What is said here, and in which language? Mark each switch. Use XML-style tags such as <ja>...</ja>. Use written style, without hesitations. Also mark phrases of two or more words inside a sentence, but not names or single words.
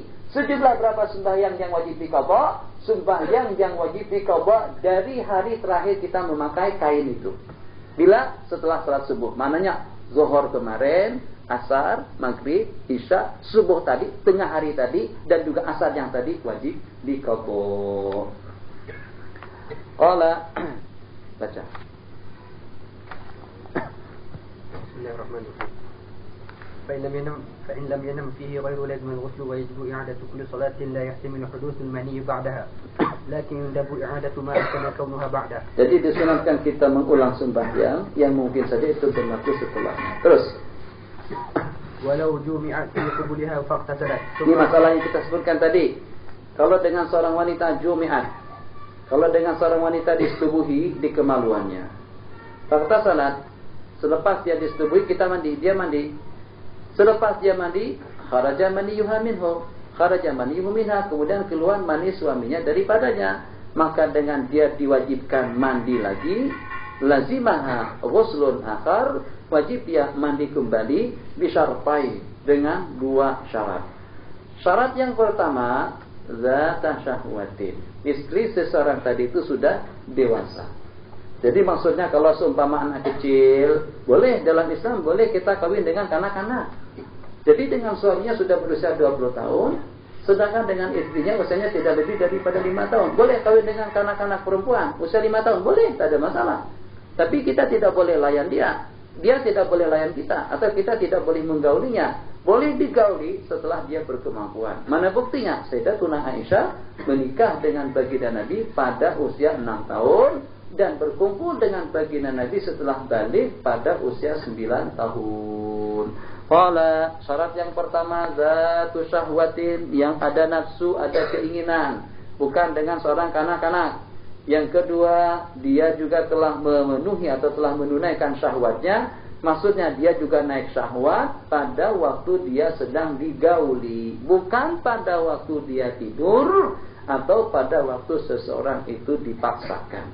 <ms>Sejumlah berapa sembahyang yang wajib diqadha? Sembahyang yang wajib diqadha dari hari terakhir kita memakai kain itu. Bila? Setelah salat subuh. Mananya zuhur kemarin, asar, maghrib, isya, subuh tadi, tengah hari tadi, dan juga asar yang tadi wajib diqadha. Qala, baca.</ms> <ar>بسم الله الرحمن الرحيم. فإن لم ينم فيه غير لازم الغسل ويجب إعادة كل صلاة لا يحتمل حدوث المني بعدها لكن يندب إعادة ما أمكن كونها بعدها.</ar> <ms>Jadi disunatkan kita mengulang sembahyang yang mungkin saja itu berlaku setelahnya. Terus.</ms> <ar>ولو جومعت في قبلها فاغتسلت.</ar> <ms>Ini masalah yang kita sebutkan tadi. Kalau dengan seorang wanita jumi'at, kalau dengan seorang wanita disetubuhi di kemaluannya, fakta salat, selepas dia disetubuhi kita mandi, dia mandi. Selepas dia mandi,</ms> <ar>خرج منيها منه، خرج منيه منها,</ar> <ms>kemudian keluar mani suaminya daripadanya. Maka dengan dia diwajibkan mandi lagi,</ms> <ar>لزمها غسل آخر,</ar> <ms>wajib dia mandi kembali bisyartai, dengan 2 syarat. Syarat yang pertama,</ms> <ar>ذات شهوة,</ar> <ms>istri seseorang tadi itu sudah dewasa. Jadi maksudnya kalau seumpama anak kecil, boleh dalam Islam, boleh kita kawin dengan kanak-kanak. Jadi dengan suaminya sudah berusia 20 tahun, sedangkan dengan istrinya usianya tidak lebih daripada 5 tahun. Boleh kawin dengan kanak-kanak perempuan, usia 5 tahun, boleh, tak ada masalah. Tapi kita tidak boleh layan dia, dia tidak boleh layan kita, atau kita tidak boleh menggaulinya. Boleh digauli setelah dia berkemampuan. Mana buktinya? Sayyidatuna Aisyah menikah dengan baginda Nabi pada usia 6 tahun, dan berkumpul dengan baginda Nabi setelah balik pada usia 9 tahun. Qala, syarat yang pertama,</ms> <ar>ذات شهوة,</ar> <ms>yang ada nafsu, ada keinginan, bukan dengan seorang kanak-kanak. Yang kedua, dia juga telah memenuhi atau telah menunaikan syahwatnya, maksudnya dia juga naik syahwat pada waktu dia sedang digauli, bukan pada waktu dia tidur atau pada waktu seseorang itu dipaksakan.</ms>